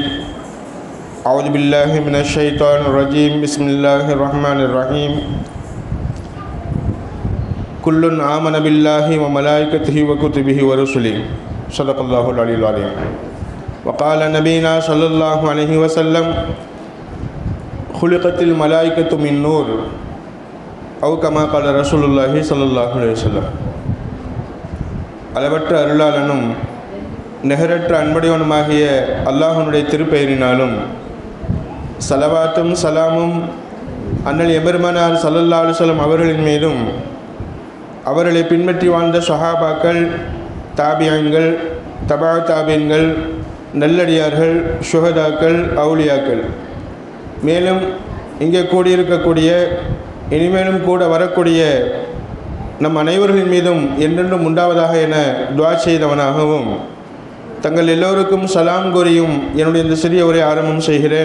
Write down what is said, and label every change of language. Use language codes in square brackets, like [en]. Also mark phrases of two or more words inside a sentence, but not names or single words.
[ar] أعوذ بالله من الشيطان الرجيم بسم الله الرحمن الرحيم كل آمن بالله وملائكته وكتبه ورسله صدق الله العلي العظيم وقال نبينا صلى الله عليه وسلم خلقت الملائكة من نور أو كما قال رسول الله صلى الله عليه وسلم [ta] அளவற்ற அருளாளனும் நிகரற்ற அன்புடையவனுமாகிய அல்லாஹ்வுடைய திருப்பெயரினாலும் சலவாத்தும் சலாமும் அண்ணல் எபெருமானார் [ar] صلى الله عليه وسلم [ta] அவர்களின் மீதும் அவர்களை பின்பற்றி வாழ்ந்த ஸஹாபாக்கள், தாபியீன்கள், தபா தாபியீன்கள், நல்லடியார்கள், ஷுஹதாக்கள், அவுலியாக்கள், மேலும் இங்கே கூடியிருக்கக்கூடிய இனிமேலும் கூட வரக்கூடிய நம் அனைவர்களின் மீதும் என்றென்றும் உண்டாவதாக என துஆ செய்தவனாகவும் தங்கள் எல்லோருக்கும் சலாம் கூறியும் என்னுடைய இந்த சிறிய உரை ஆரம்பம் செய்கிறேன்.